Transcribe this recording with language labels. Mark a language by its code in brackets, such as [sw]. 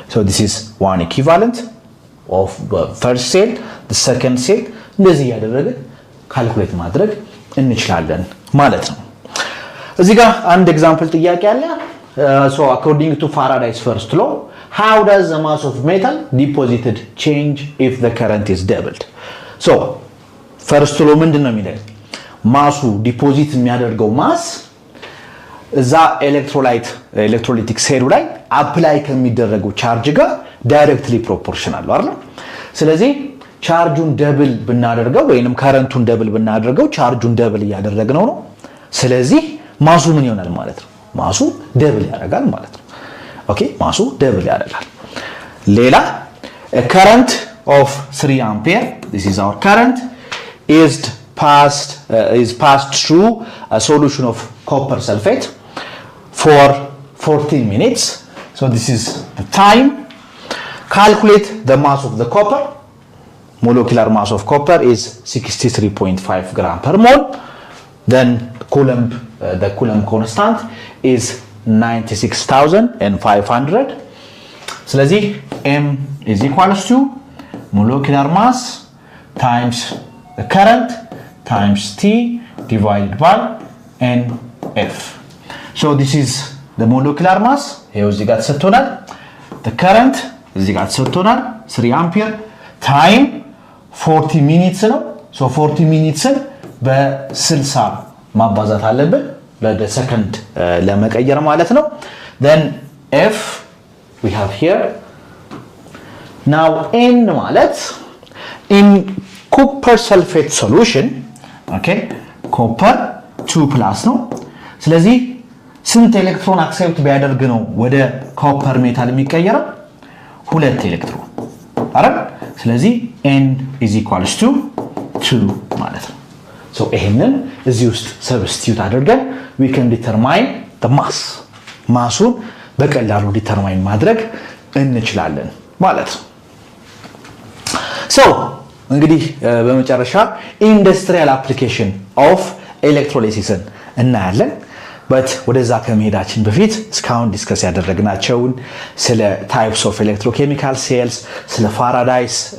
[en] this is one equivalent of the first cell, the second cell. [am] እንደዚህ ያደረገ ካልኩሌት ማድረግ እንችላለን ማለት ነው። እዚህ ጋር አንድ ኤግዛምፕል ጥያቄ አለ። [en] So according to Faraday's first law, how does the mass of metal deposited change if the current is doubled? [am] So first law ምንድነው የሚለው ማሱ ዲፖዚት የሚያደርገው ማስ እዛ ኤሌክትሮላይቲክ ሴሉ ላይ አፕላይ ከሚደረገው ቻርጅ ጋር ዳይሬክትሊ ፕሮፖርሽናል ነው አይደል? ስለዚህ ቻርጁን ደብል ብናደርገው ወይንም ከረንቱን ደብል ብናደርገው ቻርጁን ደብል ያደረግነው ነው። ስለዚህ ማሱ ምን ይሆናል ማለት ነው? ማሱ ደብል ያደርጋል ማለት ነው። ኦኬ ማሱ ደብል ያደርጋል። ሌላ [en] current of 3 ampere, this is our current, is passed through a solution of copper sulfate for 14 minutes. So this is the time. Calculate the mass of the copper. Molecular mass of copper is 63.5 gram per mole. Then the Coulomb constant is 96,500. [am] ስለዚህ [en] m is equals to molecular mass times the current times T divided by NF. So this is the molecular mass. [am] ይሄው እዚህ ጋር ተሰጥቶናል። [en] The current [am] እዚህ ጋር ተሰጥቶናል [en] 3 ampere time 40 minutes [am] ነው። [en] So 40 minutes [am] በ60 ማባዛት አለብን ለሰከንድ ለመቀየር ማለት ነው። [en] Then F we have here. Now N [am] ማለት [en] in copper sulfate solution, okay, copper 2+ [am] ነው። ስለዚህ ስንት ኤሌክትሮን አክሴፕት ቢያደርግ ነው ወደ ኮፐር ሜታል የሚቀየረው? 2 ኤሌክትሮን አይደል? ስለዚህ N is equals to 2 ማለት ነው። So ይሄንን እዚህ ውስጥ ሰብስቲዩት አድርገን [en] we can determine the mass. [am] ማሱን በቀላሉ ዲተርማይን ማድረግ እንችላለን ማለት ነው። So እንግዲህ በመጨረሻ ኢንዱስትሪያል አፕሊኬሽን ኦፍ ኤሌክትሮላይሲስን እናያለን። but ወደዛ ከመሄዳችን በፊት እስካሁን ዲስከስ ያደረግናቸውን ስለ ታይፕስ ኦፍ ኤሌክትሮኬሚካል ሴልስ፣ ስለ ፋራዳይስ